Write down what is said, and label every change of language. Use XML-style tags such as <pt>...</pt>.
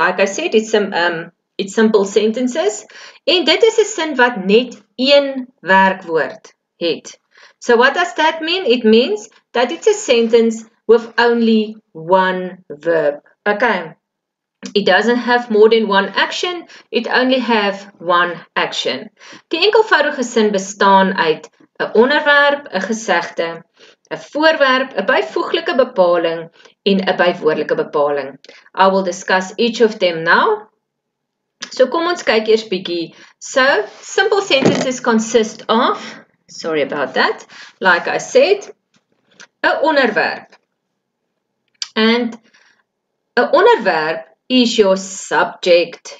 <en>Like I said, it's simple sentences.</en> <af>En dit is 'n sin wat net een werkwoord het.</af> <en>So what does that mean? It means that it's a sentence with only one verb. Okay. It doesn't have more than one action. It only have one action.</en> <af>Die enkelvoudige sin bestaan uit 'n onderwerp, 'n gesegde, 'n voorwerp, 'n byvoeglike bepaling en 'n bywoordelike bepaling.</af> <en>I will discuss each of them now.</en> <af>So kom ons kyk eers bietjie.</af> <en>So, simple sentences consist of, sorry about that, like I said, 'n onderwerp. And 'n onderwerp is your subject.</en>